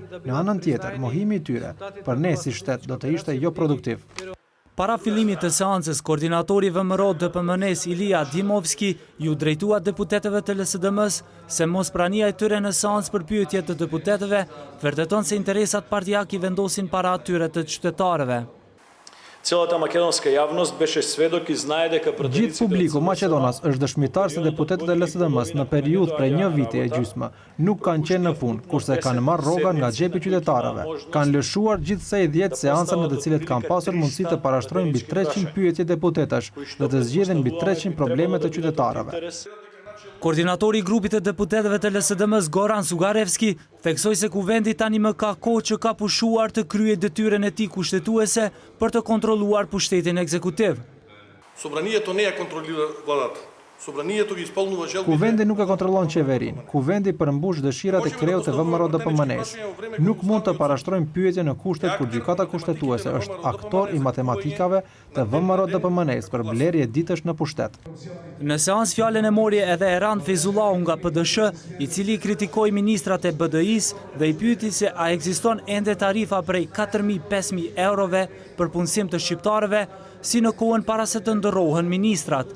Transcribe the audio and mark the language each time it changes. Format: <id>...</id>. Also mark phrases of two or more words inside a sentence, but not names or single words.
<sq>Në anën tjetër, mohimi i tyre për ne si shtet do të ishte jo produktiv. Para fillimit të seancës, koordinatori VMRO TPMN-s Ilia Dimovski ju drejtua deputetëve të LSDM-s se mos prania e tyre në seancë për pyetje të deputetëve vërteton se interesat partijak i vendosin para atyre të qytetarëve.</sq> <mk>Целата македонска јавност беше сведок и знае дека</mk> <sq>Gjithë publiku maqedonas është dëshmitar se deputetët e LSDM-s në periudhë prej një viti e gjysmë nuk kanë qenë në punë, kurse kanë marrë rroga nga xhepi i qytetarëve. Kanë lëshuar gjithsej 10 seanca në të cilet kanë pasur mundësi të parashtrojnë mbi 300 pyetje deputetash dhe të zgjidhin mbi 300 probleme të qytetarëve. Koordinatori i grupit të deputetëve të LSDM-s Goran Sugarevski theksoi se kuvendi tani më ka kohë që ka pushuar të kryejë detyrën e tij kushtetuese për të kontrolluar pushtetin ekzekutiv.</sq> <mk>Собранието не ја контролира владата. Собранието ги исполнува желбите.</mk> <sq>Kuvendi nuk e kontrollon qeverinë. Kuvendi përmbush dëshirat e kreut të VMRO TPMN-s. Nuk mund të parashtrojmë pyetje në kushtet kur gjykata kushtetuese është aktor i matematikave të VMRO TPMN-s për blerje ditësh në pushtet. Në seancë fjalën e mori edhe Eran Fezullahu nga PDSH, i cili kritikoi ministrat e BDI-s dhe i pyeti se a ekziston ende tarifa prej 4.000-5.000 eurove për punësim të shqiptarëve, si në kohën para se të ndërrohen ministrat.</sq>